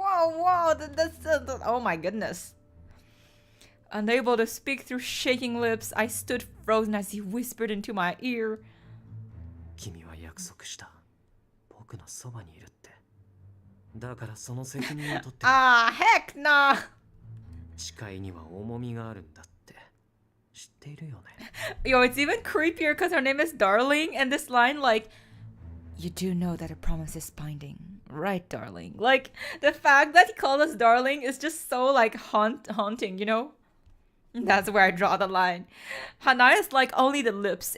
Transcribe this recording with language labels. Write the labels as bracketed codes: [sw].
[en] Oh my goodness. Unable to speak through shaking lips, I stood frozen as he whispered into my ear. [ja] 君は約束した。僕のそばにいるって。だからその責任を取って。 [en] Ah, heck nah. [ja] 誓いには重みがあるんだって。知っているよね。 [en] Yo, it's even creepier because her name is Darling, and this line, like, you do know that a promise is binding, right, darling? Like, the fact that he called us darling is just so, like, haunting, you know? That's where I draw the line. Hanai is like only the lips.